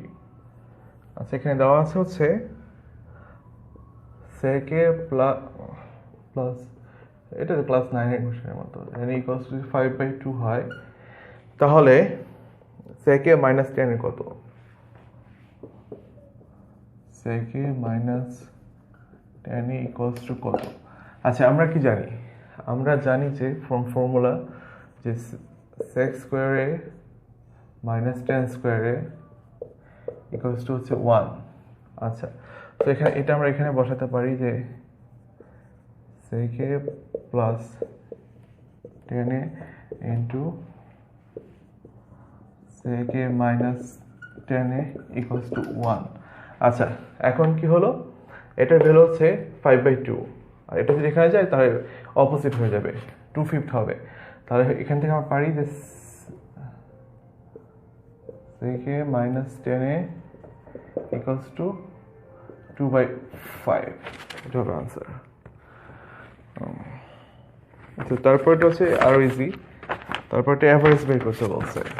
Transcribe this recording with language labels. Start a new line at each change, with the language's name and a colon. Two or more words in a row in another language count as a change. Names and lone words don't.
Bangla: আচ্ছা, এখানে দেওয়া আছে হচ্ছে sec a প্লাস, এটা ক্লাস 9-এর কোশ্চেনের মতো, এখানে = 5/2 হয়, তাহলে sec a - 10 এর কত? sec a - 10 = কত? আচ্ছা, আমরা কি জানি? আমরা জানি যে
English: from formula
Bangla: যে sec² a - tan² a হচ্ছে 1। আচ্ছা, তো এখানে এটা আমরা এখানে বসাতে পারি যে sec a + tan a into sec a - tan a = 1। আচ্ছা, এখন কি হলো? এটার ভ্যালু হচ্ছে 5/2, আর এটা যদি এখানে যায় তাহলে অপোজিট হয়ে যাবে, 2/5 হবে। তাহলে এখান থেকে আমরা পারি যে sec a - tan a = 2/5, এটা হবে আনসার। তো তারপরটা হচ্ছে আরো ইজি, তারপরটা অ্যাভারেজ বের করতে বলছে।